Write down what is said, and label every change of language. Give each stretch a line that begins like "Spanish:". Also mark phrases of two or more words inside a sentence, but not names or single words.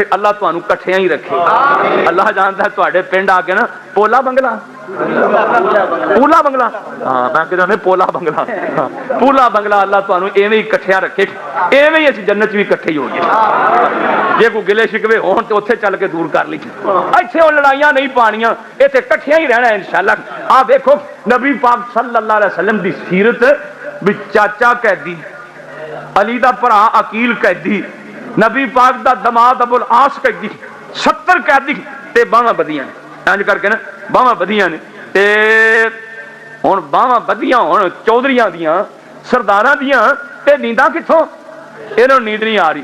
Punjabi: اللہ تہانوں کٹھیاں ہی رکھے۔ اللہ جاندا ہے تہاڈے پنڈ آکے نہ پولا بنگلہ، پولا بنگلہ، ہاں میں کہنا پولا بنگلہ، پولا بنگلہ، اللہ تہانوں ایویں ہی کٹھیاں رکھے، ایویں ہی اسیں جنت بھی کٹھے ہی ہو گئے. جے کوئی گلے شکوے ہون تے اوتھے چل کے دور کر لی، ایتھے ہن لڑائیاں نہیں پانیاں، ایتھے کٹھیاں ہی رہنا انشاءاللہ. آ دیکھو نبی پاک
Arabic: صلى الله عليه وسلم
Punjabi: دی سیرت بھی، چاچا قیدی، علی دا بھرا عقیل قیدی، نبی پاک دا داماد ابوالعاص قیدی، 70 قیدی تے باہاں بدھیاں نے، انج کرکے نہ باہاں بدھیاں نے. تے ہن باہاں بدھیاں ہن چودھریاں دیاں سرداراں دیاں، تے نینداں کتھوں، انہاں نوں نیند نہیں آ رہی.